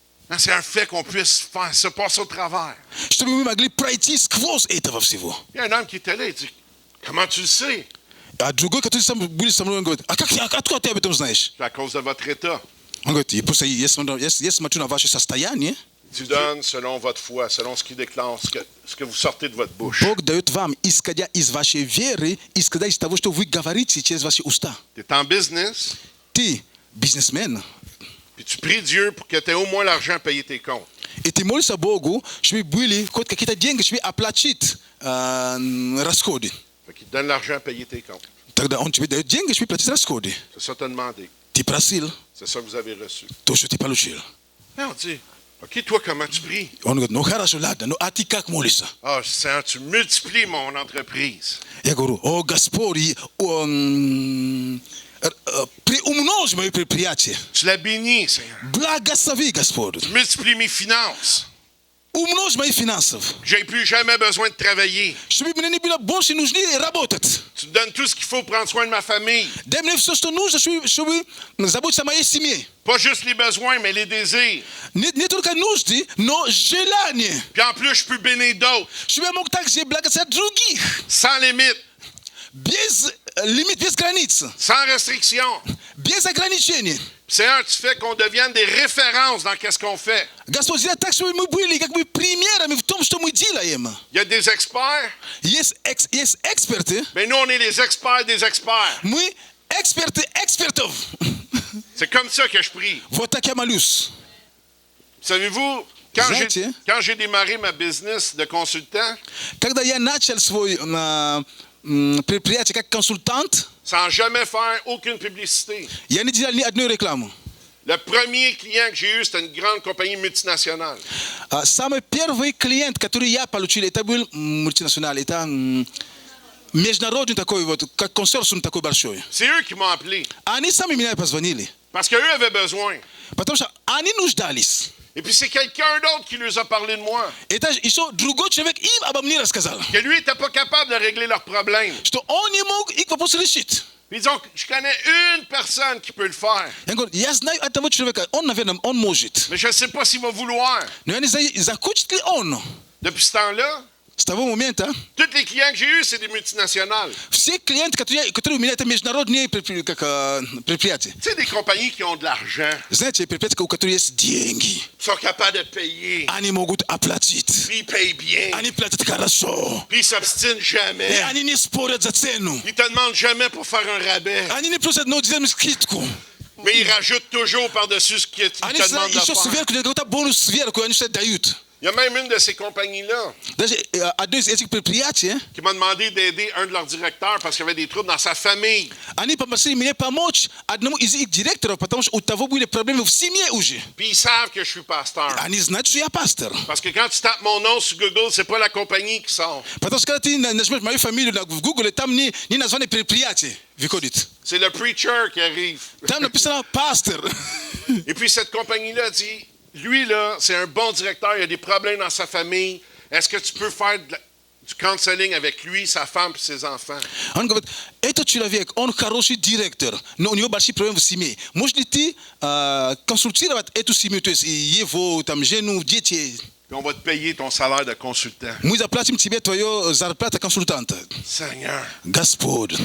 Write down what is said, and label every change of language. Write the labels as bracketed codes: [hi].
[fr] Hein, c'est un fait qu'on puisse faire, se passer au travers. [ru] Чтобы мы могли пройти сквозь этого всего. [fr] Il y a un homme qui était là, il dit, comment tu le sais? [ru] А другой, который были со мной, он говорит: откуда ты об этом знаешь? [fr] C'est à cause de votre état. [ru] Он говорит: я смотрю на ваше состояние. [fr] Tu donnes selon votre foi, selon ce qui déclare, ce que vous sortez de votre bouche. [ru] Бог дает вам, исходя из вашей веры, исходя из того, что вы говорите через ваши уста. [fr] Tu es en business, [ru] Ты бизнесмен, [fr] puis tu pries Dieu pour que tu aies au moins l'argent à payer tes comptes. [ru] и ты молишься Богу, чтобы были хоть какие-то деньги, чтобы оплатить расходы. [fr] Fait qu'il te donne l'argent à payer tes comptes. [ru] Тогда он тебе дает деньги, чтобы платить расходы. [fr] C'est ça que tu as demandé. [ru] Ты просил [fr] C'est ça que vous avez reçu. [ru] то, что ты получил. [fr] Et on dit, OK, toi, comment tu pries? [ru] Он говорит: ну хорошо, ладно, ну а ты как молишься? [fr] Ah, Seigneur, tu multiplies mon entreprise. [ru] Я говорю: о, Господь, приумножь мое предприятие. [fr] Tu la bénis, Seigneur. [ru] Благослови, Господь. [fr] Tu multiplies mes finances. [ru] Умножь мои финансы. [fr] J'ai plus jamais besoin de travailler. [ru] Чтобы мне не было больше нужны работать. [fr] Tu me donnes tout ce qu'il faut pour prendre soin de ma famille. [ru] Дай мне все, что нужно, чтобы заботиться о моей семье. [fr] Pas juste les besoins, mais les désirs. [ru] Не только нужды, но желания. [fr] Puis en plus, je peux bénir d'autres. [ru] Чтобы я мог также благословить других. [fr] Sans limite, [ru] Без лимит, без границ. [fr] sans restriction. [ru] Без ограничений. [fr] Seigneur, tu fais qu'on devienne des références dans qu'est-ce qu'on fait. [ru] Господь, сделай так, чтобы мы были как бы примерами в том, что мы делаем. [fr] Il y a des experts, [ru] Есть эксперты. [fr] mais nous, on est les experts des experts. [ru] Мы эксперты экспертов. [fr] C'est comme ça que je prie. [ru] Вот так я молюсь. [fr] Savez-vous, [ru] Знаете, [fr] quand j'ai démarré ma business de consultant, [ru] когда я начал свой предприятие как консультант, [fr] sans jamais faire aucune publicité, [ru] я не делал ни одной рекламы. [fr] le premier client que j'ai eu, c'était une grande compagnie multinationale. [ru] Самый первый клиент, который я получил, это был мультинациональный, это международный такой вот, как консорциум такой большой. [fr] C'est eux qui m'ont appelé, [ru] Они сами меня позвонили, [fr] parce qu'eux avaient besoin. [ru] потому что они нуждались. [fr] Et puis c'est quelqu'un d'autre qui leur a parlé de moi, [ru] Это еще другой человек им обо мне рассказал, [fr] que lui n'était pas capable de régler leurs problèmes. [ru] что он не мог их вопрос решить. [fr] Puis ils ont, je connais une personne qui peut le faire, [ru] Я говорю: я знаю одного человека, он, наверное, он может. [fr] mais je ne sais pas s'il va vouloir. [ru] Но я не знаю, захочет ли он. [fr] Depuis ce temps-là, [ru] С того момента [fr] Tous les clients que j'ai eus, c'est des multinationales. [ru] все клиенты, которые у меня, это международные предприятия. [fr] Tu sais, des compagnies qui ont de l'argent, [ru] Знаете, предприятия, у которых есть деньги, [fr] sont capables de payer, [ru] они могут оплатить. [fr] puis ils payent bien, [ru] Они платят хорошо. [fr] puis ils s'obstinent [ru] И [fr] jamais. [ru] они не спорят за цену. [fr] Ils te demandent jamais pour faire un rabais, [ru] Они не просят дизельную скидку. [fr] mais ils rajoutent toujours par-dessus ce qu'ils te [ru] Они [fr] demandent de [ru] еще [fr] faire. [ru] сверху, какой-то бонус сверху, они что-то дают. [fr] Il y a même une de ces compagnies-là [ru] Даже одно из этих предприятий, [fr] qui m'a demandé d'aider un de leurs directeurs parce qu'il y avait des troubles dans sa famille. [ru] они попросили меня помочь одному из их директоров, потому что у того были проблемы в семье уже. [fr] Puis ils savent que je suis pasteur. [ru] Они знают, что я пастор. [fr] Parce que quand tu tapes mon nom sur Google, c'est pas la compagnie qui sort. [ru] Потому что когда ты нажмешь мою фамилию в Google, там не название предприятия выходит. [fr] C'est le preacher qui arrive. [ru] Там написано пастор. [fr] Et puis cette compagnie-là dit, lui, là, c'est un bon directeur, il a des problèmes dans sa famille. Est-ce que tu peux faire du counseling avec lui, sa femme et ses enfants? [ru] Он говорит, этот человек, он хороший директор, но у него большие проблемы в семье. Можешь ли ты консультировать эту семью, то есть его, там, жену, детей? [fr] Puis on va te payer ton salaire de consultant. [ru] Мы заплатим тебе твою зарплату консультанта. [fr] Seigneur, [ru] Господь.